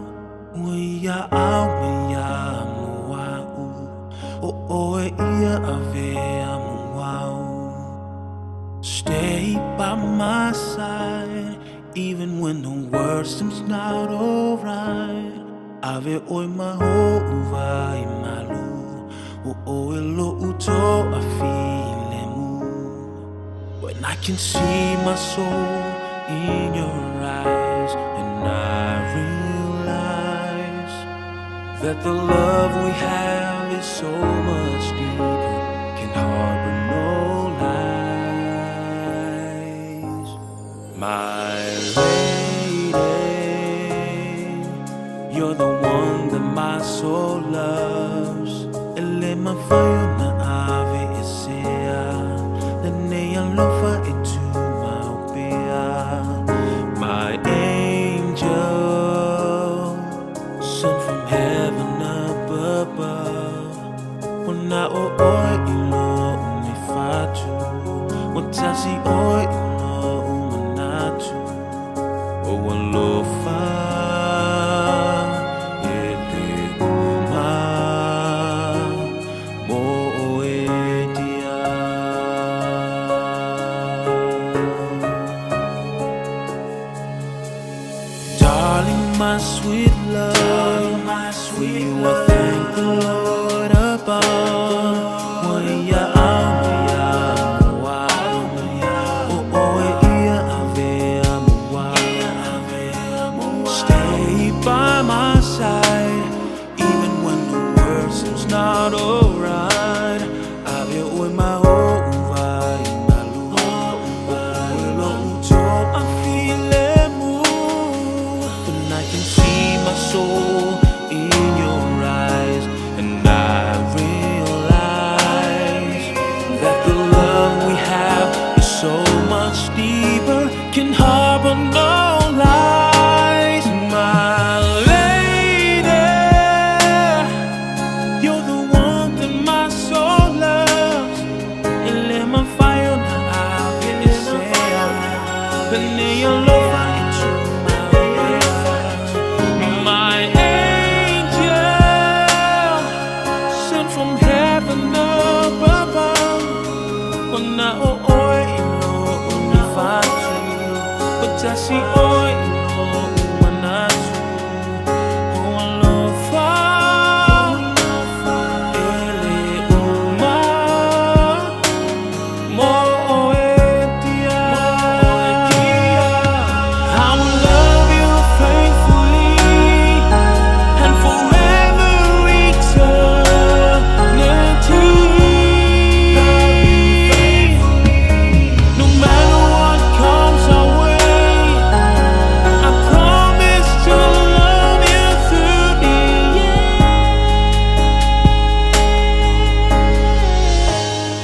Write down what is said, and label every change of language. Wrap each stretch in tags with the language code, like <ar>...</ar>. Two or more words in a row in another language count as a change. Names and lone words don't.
<sm>Aumaia, Avea,</sm> <en>stay by my side, even when the world seems not alright.</en> <sm>Avea mālū, O'u toafilemu.</sm> <en>When I can see my soul in your eyes, and I realize that the love we have is so much deeper, can harbor no lies. My lady, you're the one that my soul loves.</en> <sm>Mafai na ave'esea, Lenei alofa tumau.</sm> <en>My angel, sent from heaven up above.</en> <sm>O'u fatu, tasi manatu. O'u Alofa.</sm> <en>Darling, my sweet love, for you I thank the Lord above. Stay by my side, even when the world seems not alright.</en> <sm>Avea mālū, toafilemu.</sm> <en>I can see my soul in your eyes, and I realize that the love we have is so much deeper, can harbor no lies. My lady, you're the one that my soul loves.</en> <sm>Mafai na ave'esea, Lenei alofa.</sm> <en>My angel, sent from heaven up above.</en> <sm>Tasi manatu. O'u Alofa,</sm> <en>I will love you faithfully and forever eternity. No matter what comes our way, I promise to love you through the end.</en>